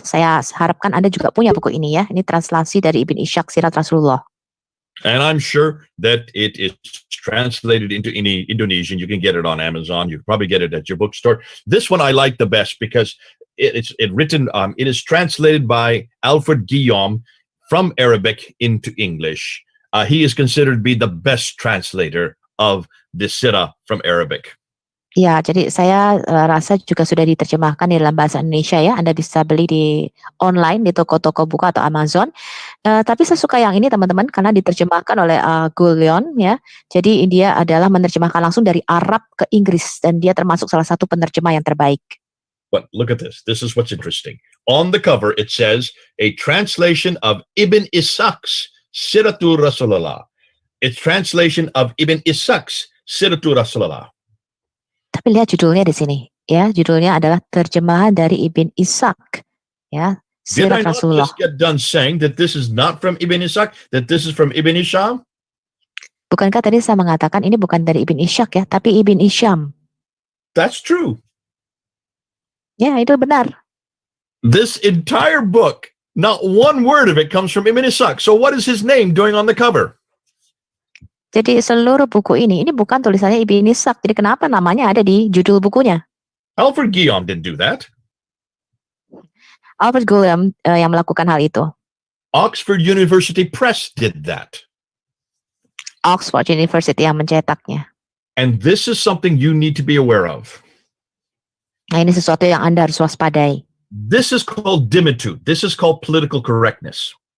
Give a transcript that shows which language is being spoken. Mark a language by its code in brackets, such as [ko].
[id] Saya harapkan Anda juga punya buku ini ya. Ini translasi dari Ibn Ishaq Sirat Rasulullah. [en] And I'm sure that it is translated into Indonesian. You can get it on Amazon. You can probably get it at your bookstore. This one I like the best because it is translated by Alfred Guillaume from Arabic into English. He is considered to be the best translator of the Sirah from Arabic. [id] Ya, jadi saya rasa juga sudah diterjemahkan di dalam bahasa Indonesia ya. Anda bisa beli di online di toko-toko buku atau Amazon. Tapi saya suka yang ini teman-teman karena diterjemahkan oleh Guillaume ya. Jadi dia adalah menerjemahkan langsung dari Arab ke Inggris dan dia termasuk salah satu penerjemah yang terbaik. [en] But look at this. This is what's interesting. On the cover it says a translation of Ibn Ishaq's Siratul Rasulullah. It's translation of Ibn Ishaq's Siratul Rasulullah. [id] Tapi lihat judulnya di sini, ya judulnya adalah terjemahan dari Ibn Ishaq, ya [en] Did I not [id] Rasulullah. [en] just get done saying that this is not from Ibn Ishaq, that this is from Ibn Hisham? [id] Bukankah tadi saya mengatakan ini bukan dari Ibn Ishaq ya, tapi Ibn Hisham? [en] That's true. [id] Ya itu benar. [en] This entire book, not one word of it comes from Ibn Ishaq. So what is his name doing on the cover? [id] Jadi seluruh buku ini bukan tulisannya Ibn Ishaq. Jadi kenapa namanya ada di judul bukunya? [en] Alfred Guillaume didn't do that. [id] Alfred Guillaume yang melakukan hal itu. [en] Oxford University Press did that. [id] Oxford University yang mencetaknya. [en] And this is something you need to be aware of. [id] Nah ini sesuatu yang Anda harus waspadai. [en] This is called dimitude. This is called political correctness.